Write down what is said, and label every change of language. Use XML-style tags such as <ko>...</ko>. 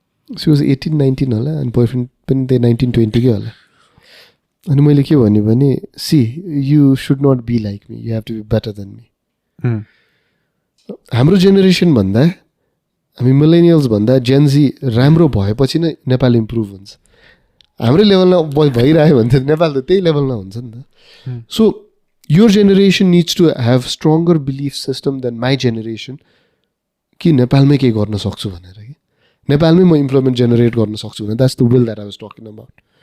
<en>she was</en> <ne>18-19 होला अनि boyfriend पनि त्यही 19-20 होला. अनि मैले के भन्यो भने</ne> <en>She you should not be like me, you have to be better than me.</en> <ne>हाम्रो जेनेरेसन भन्दा हामी मिलेनियल्स भन्दा जेनजी राम्रो भएपछि नै नेपाल इम्प्रुभ हुन्छ. हाम्रै लेभलमा भइरह्यो भने त नेपाल त त्यही लेभलमा हुन्छ नि त.</ne> <en>so your generation needs to have stronger belief system than my generation</en> <ne>कि नेपालमै केही गर्न सक्छु भनेर कि नेपालमै म इम्प्लोइमेन्ट जेनेरेट गर्न सक्छु भने</ne> <en>That's the will that I was talking about.</en>